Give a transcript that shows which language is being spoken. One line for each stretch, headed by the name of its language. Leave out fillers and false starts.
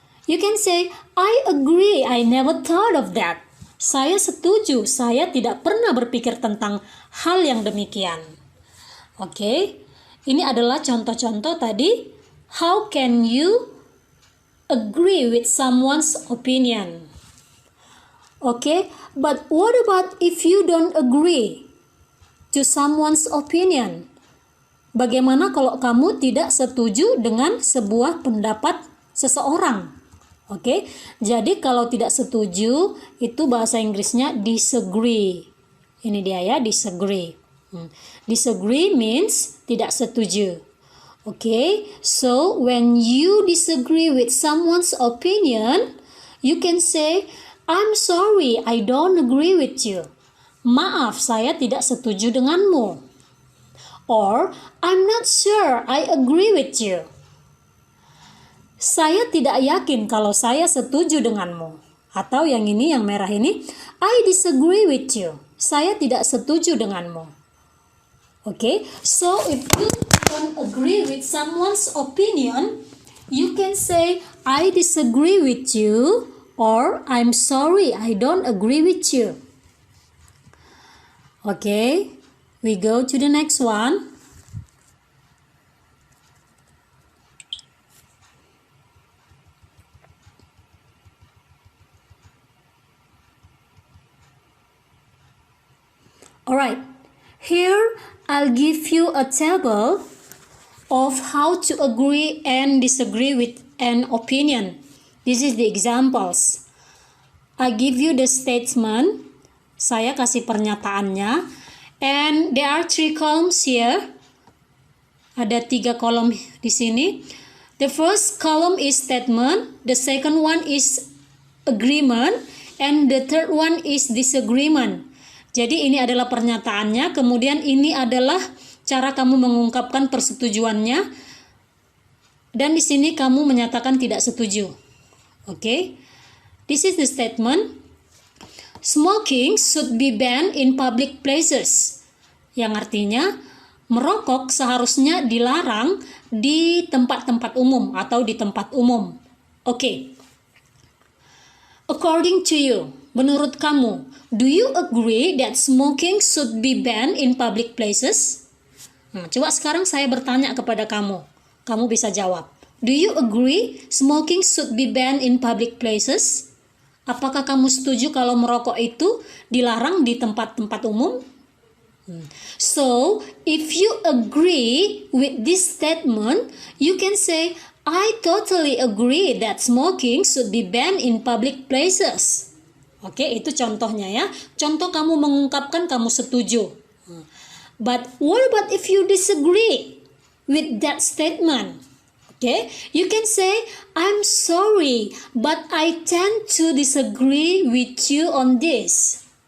English: You can say, I agree, I never thought of that.
Indonesian: Saya setuju, saya tidak pernah berpikir tentang hal yang demikian. Okay, ini adalah contoh-contoh tadi.
English: How can you agree with someone's opinion? Okay, but what about if you don't agree to someone's opinion?
Indonesian: Bagaimana kalau kamu tidak setuju dengan sebuah pendapat seseorang? Oke, jadi kalau tidak setuju itu bahasa Inggrisnya disagree. Ini dia ya, disagree. Disagree means tidak setuju.
English: Oke, so when you disagree with someone's opinion, you can say, I'm sorry, I don't agree with you.
Indonesian: Maaf, saya tidak setuju denganmu.
English: Or, I'm not sure I agree with you.
Indonesian: Saya tidak yakin kalau saya setuju denganmu. Atau yang ini, yang merah ini,
English: I disagree with you.
Indonesian: Saya tidak setuju denganmu.
English: Okay, so if you don't agree with someone's opinion, you can say, I disagree with you, or I'm sorry, I don't agree with you. Okay, we go to the next one. Alright, here I'll give you a table of how to agree and disagree with an opinion. This is the examples. I give you the statement.
Indonesian: Saya kasih pernyataannya.
English: And there are 3 columns here.
Indonesian: Ada 3 kolom di sini.
English: The first column is statement. The second one is agreement. And the third one is disagreement.
Indonesian: Jadi ini adalah pernyataannya. Kemudian ini adalah cara kamu mengungkapkan persetujuannya. Dan di sini kamu menyatakan tidak setuju.
English: Okay? This is the statement. Smoking should be banned in public places.
Indonesian: Yang artinya, merokok seharusnya dilarang di tempat-tempat umum atau di tempat umum. Okay.
English: According to you,
Indonesian: menurut kamu,
English: do you agree that smoking should be banned in public places?
Indonesian: Coba sekarang saya bertanya kepada kamu. Kamu bisa jawab.
English: Do you agree smoking should be banned in public places?
Indonesian: Apakah kamu setuju kalau merokok itu dilarang di tempat-tempat umum?
English: So, if you agree with this statement, you can say, I totally agree that smoking should be banned in public places.
Indonesian: Oke, itu contohnya ya. Contoh kamu mengungkapkan kamu setuju.
English: But what about if you disagree with that statement? Okay, you can say, I'm sorry, but I tend to disagree with you on this.